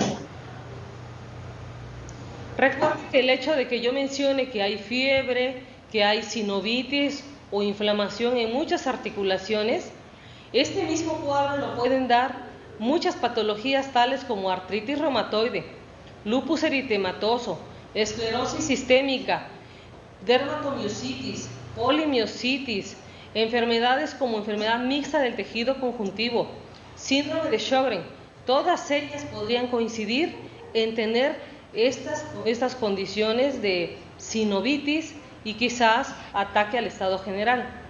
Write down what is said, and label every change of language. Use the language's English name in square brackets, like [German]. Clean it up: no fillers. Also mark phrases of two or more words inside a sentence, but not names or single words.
[Spanish] Recuerden que el hecho de que yo mencione que hay fiebre, que hay sinovitis o inflamación en muchas articulaciones, este mismo cuadro lo pueden dar muchas patologías tales como artritis reumatoide, lupus eritematoso, esclerosis sistémica, dermatomiositis, polimiositis, enfermedades como enfermedad mixta del tejido conjuntivo, síndrome de Sjögren. Todas ellas podrían coincidir en tener estas condiciones de sinovitis y quizás ataque al estado general.